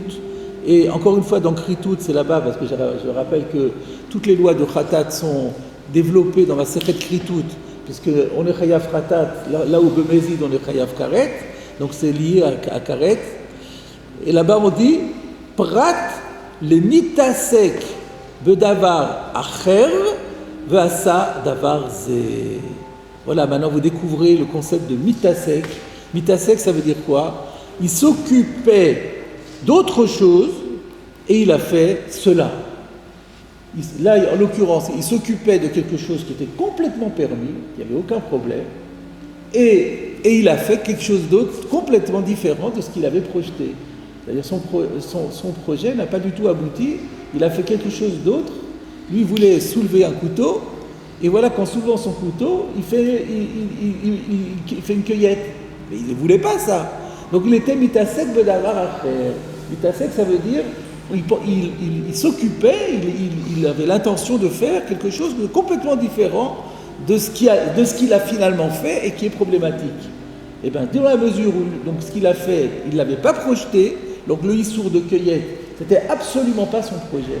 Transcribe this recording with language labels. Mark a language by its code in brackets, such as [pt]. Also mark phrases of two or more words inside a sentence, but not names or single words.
[fr] Et encore une fois, dans Kritut, c'est là-bas, parce que je rappelle que toutes les lois de Khatat sont développées dans la Sechet Kritut, puisque on est [he] חייב חטאת, [fr] là où Bemezid on est [he] חייב כרת, [fr] donc c'est lié à karet. Et là-bas on dit [he] פרט למתעסק בדבר אחר ועשה דבר זה. [fr] Voilà, maintenant vous découvrez le concept de mitasek. Mitasek, ça veut dire quoi ? Il s'occupait d'autre chose et il a fait cela. Là, en l'occurrence, il s'occupait de quelque chose qui était complètement permis, il n'y avait aucun problème, et il a fait quelque chose d'autre complètement différent de ce qu'il avait projeté. C'est-à-dire son projet n'a pas du tout abouti, il a fait quelque chose d'autre. Lui voulait soulever un couteau, et voilà qu'en soulevant son couteau, il fait une cueillette. Mais il ne voulait pas ça. Donc il était [he] מתעסק בדבר אחר. [fr] Mitasek, ça veut dire il s'occupait, il avait l'intention de faire quelque chose de complètement différent de ce qu'il a finalement fait et qui est problématique. Et bien, dans la mesure où donc, ce qu'il a fait, il ne l'avait pas projeté, donc le Issour de cueillette, c'était absolument pas son projet.